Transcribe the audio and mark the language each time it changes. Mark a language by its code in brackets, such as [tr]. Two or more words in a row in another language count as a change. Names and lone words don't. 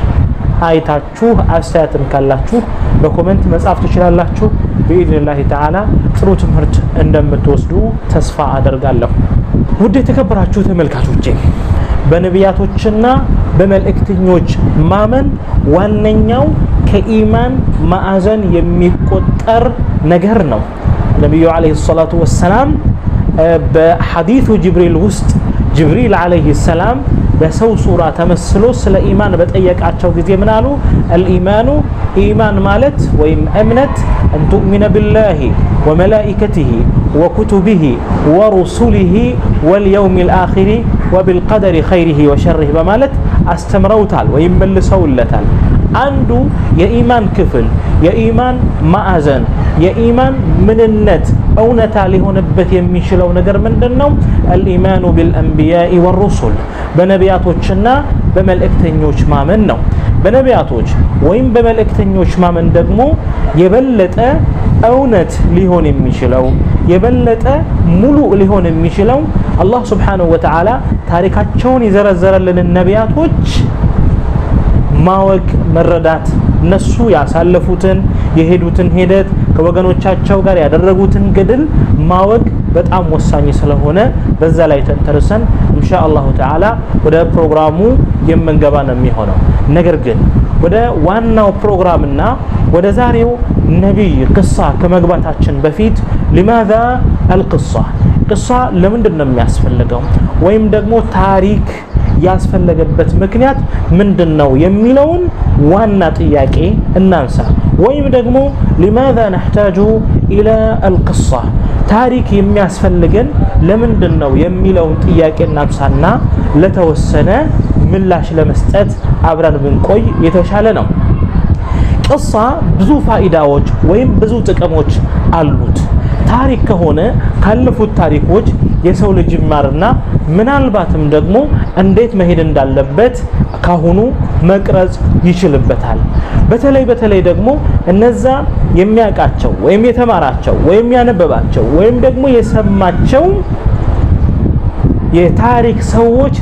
[am] አይታችሁ አስተያየትም ካላችሁ በኮሜንት መጻፍ ትችላላችሁ በኢዝኒላህ ተዓላ ጥሩ ትምህርት እንደምትወስዱ ተስፋ አደርጋለሁ ውድ የተከበራችሁ ተመልካቾቼ በነቢያቶችና በመልእክተኞች ማመን ዋነኛው ከኢማን ማዕዘን የሚቆጠር ነገር ነው ነብዩ [ar] عليه الصلاة والسلام [am] በሐዲሱ ጅብሪል ውስጥ ጅብሪል [ar] عليه السلام [am] በሰው ሱራ ተመስሎ ስለ ኢማን በጠየቃቸው ጊዜ ምን አሉ الإيمان ኢማን ማለት ወይም እምነት [ar] أن تؤمن بالله وملائكته وكتبه ورسله واليوم الآخر وبالقدر خيره وشره በማለት [am] አስተምረውታል ወይም መልሰውለታል አንዱ የኢማን ክፍል የኢማን ማዕዘን የኢማን ምንነት እውነታ ሊሆንበት የሚችለው ነገር ምንድነው [ar] الإيمان بالأنبياء والرسل [am] በነቢያቶችና በመልእክተኞች ማመን ነው በነቢያቶች ወይም በመልእክተኞች ማመን ደግሞ የበለጠ እውነት ሊሆን የሚችለው የበለጠ ሙሉ ሊሆን የሚችለው አላህ [ar] سبحانه وتعالى [am] ታሪካቸውን ይዘረዘረልን ነቢያቶች ማወቅ መረዳት እነሱ ያሳለፉትን የሄዱትን ሂደት ከወገኖቻቸው ጋር ያደረጉትን ገድል ማወቅ በጣም ወሳኝ ስለሆነ በዛ ላይ ተንተርሰን [ar] إن شاء الله تعالى [am] ወደ ፕሮግራሙ የምንገባ ነው የሚሆነው ነገር ግን ወደ ዋናው ፕሮግራምና ወደ ዛሬው ነብይ ቅሳ ከመግባታችን በፊት [ar] لماذا القصة [am] ቅሳ ለምንድን ነው የሚያስፈልገው ወይም ደግሞ ታሪክ ያስፈልገበት ምክንያት ምንድነው የሚለውን ዋና ጥያቄ እናንሳ ወይም ደግሞ [ar] لماذا نحتاج الى القصة [am] ታሪክ የሚያስፈልገን ለምንድነው የሚለውን ጥያቄ እናንሳና ለተወሰነ ምላሽ ለመስጠት አብረን ብንቆይ የተሻለ ነው ቅሳ ብዙ ፋይዳዎች ወይም ብዙ ጥቅሞች አሉት ታሪክ ከሆነ ካለፉት ታሪኮች የሰው ልጅ ይማርና ምናልባትም ደግሞ እንዴት መሄድ እንዳለበት ካሁኑ መቅረጽ ይችልበታል በተለይ ደግሞ እነዛ የሚያቃቸው ወይም የተማራቸው ወይም ያነበባቸው ወይም ደግሞ የሰማቸው የታሪክ ሰዎች